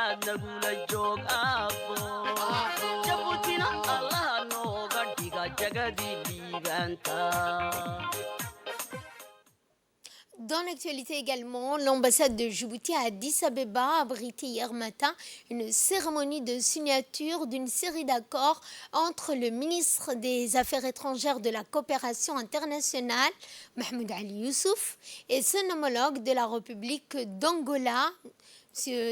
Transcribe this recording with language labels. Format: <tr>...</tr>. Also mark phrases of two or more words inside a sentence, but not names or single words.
<so>nagula joog aabbo jabuutina allaha nooga dhiga jagadii liibaanta.</so> <fr>Dans l'actualité également, l'ambassade de Djibouti à Addis Abeba a abrité hier matin une cérémonie de signature d'une série d'accords entre le ministre des Affaires étrangères de la coopération internationale, Mahmoud Ali Youssouf, et son homologue de la République d'Angola, M.</fr>